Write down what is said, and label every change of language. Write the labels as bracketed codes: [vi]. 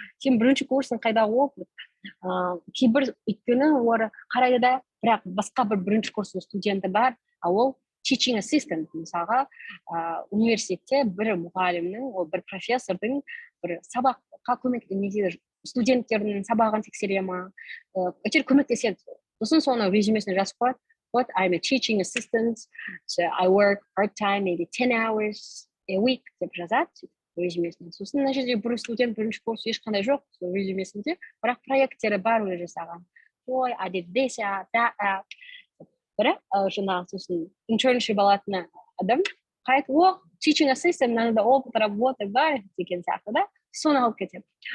[kk] Сен бірінші курсың қайда опыт? Кейбір өйткені олар қарайды да, бірақ басқа бір бірінші курстың студенті бар, ол teaching assistant, мысалға, университетте бір мұғалімнің, бір профессордың бір сабаққа көмектеседі, студенттердің сабағын тексере ма, әйтеуір көмектеседі. Сосын соны резюмесіне жазып қойды. [en] What I'm a teaching assistant, so I work part-time, maybe 10 hours a week [kk] деп жазады резюмесіне. Сосын мына жерде бір студент бірінші курс ешқандай жоқ резюмесінде, бірақ проекттері бар өзі жасаған. [en] I did this, that. [kk] Бірақ жаңағы сосын internship алатын адам қайтып teaching assistant, мынада [ru] опыт работы [kk] бар деген сияқты да. соны алып кетеді.